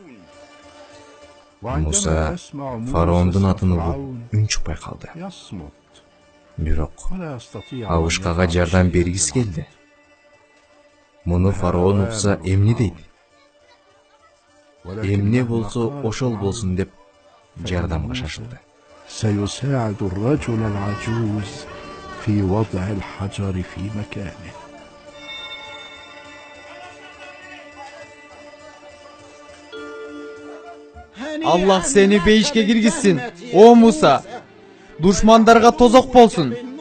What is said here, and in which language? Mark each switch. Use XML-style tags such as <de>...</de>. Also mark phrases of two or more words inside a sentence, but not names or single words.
<ky>Musa фараондун атын угуп үн чыкпай калды. Бирок Абышкага жардам бергиси келди. Муну фараон укса эмне дейт? Эмне болсо ошол болсун деп жардамга шашылды.</ky> <ar>سيساعد الرجل العجوز في وضع الحجر في مكانه.</ar> <ky>Аллах сени бейишке киргизсин. О Муса, душмандарга тозок болсун.</ky>